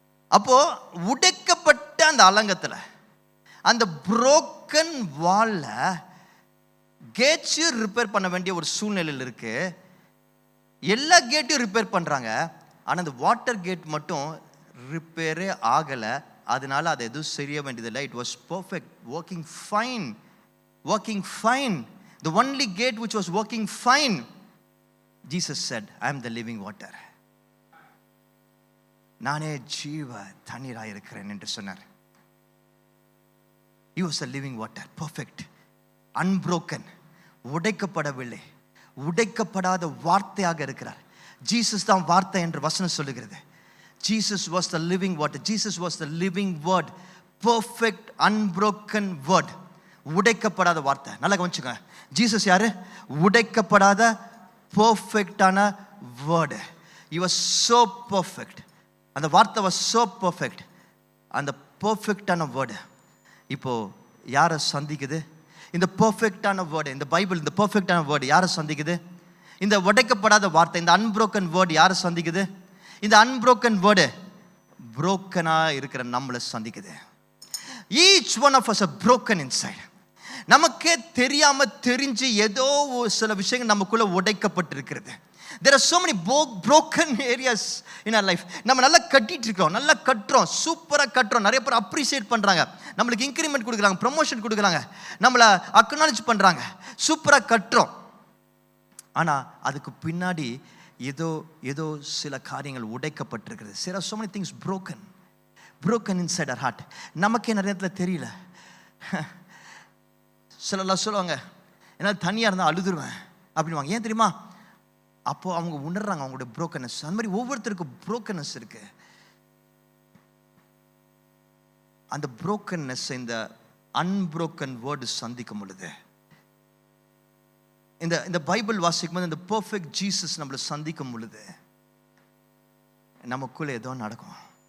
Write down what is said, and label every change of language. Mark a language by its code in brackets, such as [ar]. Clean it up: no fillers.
[ta] அப்போ உடைக்கப்பட்ட அந்த அலங்கத்துல, அந்த புரோக்கன் வால்ல கேட்ஸையும் ரிப்பேர் பண்ண வேண்டிய ஒரு சூழ்நிலையில் இருக்கு. எல்லா கேட்டையும் ரிப்பேர் பண்றாங்க. ஆனா அந்த வாட்டர் கேட் மட்டும் ரிப்பேரே ஆகல. அதனால அது எதுவும் செய்ய வேண்டியதில்லை. [en] It was perfect, working fine, working fine. The only gate which was working fine, Jesus said, I am the living water. [ta] நானே ஜீவ தண்ணீராய் இருக்கிறேன் என்று சொன்னார். [en] He was the living water, perfect, unbroken, [ta] உடைக்கப்படவில்லை, உடைக்கப்படாத வார்த்தையாக இருக்கிறார். ஜீசஸ் தான் வார்த்தை என்று வசனம் சொல்லுகிறது. [en] Jesus was the living water. Jesus was the living word, perfect, unbroken word. [ta] உடைக்கப்படாத வார்த்தை. நல்லா கவனிச்சுங்க. ஜீசஸ் யாரு? உடைக்கப்படாத பெர்ஃபெக்டான word. [en] He was so perfect. [ta] அந்த வார்த்தை [en] was so perfect. [ta] அந்த பெர்ஃபெக்டான வேர்டு இப்போ யாரை சந்திக்குது? இந்த பெர்ஃபெக்டான வேர்டு, இந்த பைபிள், இந்த பெர்ஃபெக்டான வேர்டு யாரை சந்திக்குது? இந்த உடைக்கப்படாத வார்த்தை, இந்த அன்ப்ரோக்கன் வேர்டு யாரை சந்திக்குது? இந்த அன்ப்ரோக்கன் வேர்டு புரோக்கனா இருக்கிற நம்மளை சந்திக்குது. [en] Each one of us are broken inside. [ta] நமக்கே தெரியாம தெரிஞ்சு ஏதோ சில விஷயங்கள் நமக்குள்ள உடைக்கப்பட்டிருக்கிறது. [en] There are so many broken areas in our life. [ta] நம்ம நல்லா கட்டிட்டு இருக்கோம், நல்லா கட்டுறோம், சூப்பரா கட்டுறோம். நிறைய பேர் அப்ரிசியேட் பண்றாங்க, நம்மளுக்கு இன்கிரிமெண்ட் கொடுக்குறாங்க, ப்ரமோஷன் கொடுக்குறாங்க, நம்மளை அக்னாலஜ் பண்றாங்க, சூப்பரா கட்டுறோம். ஆனா அதுக்கு பின்னாடி ஏதோ சில காரியங்கள் உடைக்கப்பட்டிருக்கிறது. [en] There are so many things broken inside our heart. [ta] நமக்கே நிறைய நேரத்தில் தெரியல. சிலர்லாம் சொல்லுவாங்க, என்னால் தனியாக இருந்தால் அழுதுருவேன் அப்படின்வாங்க. ஏன் தெரியுமா? அப்போ அவங்க உணர்றாங்க அவங்களுடைய புரோக்கனஸ். அந்த மாதிரி ஒவ்வொருத்தருக்கும் புரோக்கனஸ் இருக்கு. அந்த புரோக்கனஸ் இந்த அன்புரோக்கன் வேர்டு சந்திக்கும் பொழுது, இந்த பைபிள் வாசிக்கும் போது, இந்த பெர்ஃபெக்ட் ஜீசஸ் நம்மளை சந்திக்கும் பொழுது நமக்குள்ள ஏதோ நடக்கும்.